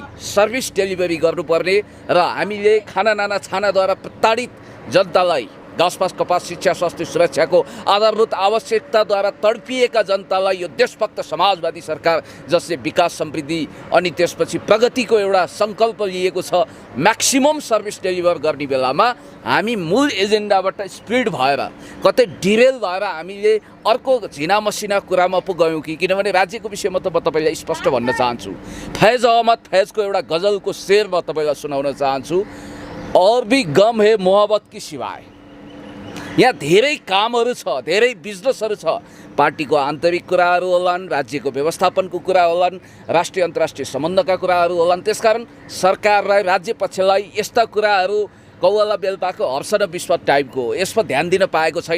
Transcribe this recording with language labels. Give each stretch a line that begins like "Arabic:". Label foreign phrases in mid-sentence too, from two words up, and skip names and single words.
English: service delivery
Nepali: गर्नुपर्ने र हामीले खाना नाना छानाद्वारा प्रताडित जनतालाई घाँसपास कपास शिक्षा स्वास्थ्य सुरक्षाको आधारभूत आवश्यकताद्वारा तडपिएका जनतालाई यो देशभक्त समाजवादी सरकार जसले विकास समृद्धि अनि त्यसपछि प्रगतिको एउटा सङ्कल्प लिएको छ
English: maximum service deliver
Nepali: गर्ने बेलामा हामी मूल एजेन्डाबाट स्प्लिट भएर कतै डिरेल भएर हामीले अर्को झिना मसिना कुरामा पो गयौँ कि। किनभने राज्यको विषयमा त म तपाईँलाई स्पष्ट भन्न चाहन्छु। फैज अहमद फैजको एउटा गजलको शेर म तपाईँलाई सुनाउन चाहन्छु।
Urdu: और भी गम है मोहब्बत की सिवाय।
Nepali: यहाँ धेरै कामहरू छ, धेरै बिजनेसहरू छ। पार्टीको आन्तरिक कुराहरू होलान्, राज्यको व्यवस्थापनको कुरा होलान्, राष्ट्रिय अन्तर्राष्ट्रिय सम्बन्धका कुराहरू होलान्। त्यसकारण सरकारलाई राज्य पक्षलाई यस्ता कुराहरू कौवाला बेलपाको हर्ष र विश्व टाइपको यसमा ध्यान दिन पाएको छैन।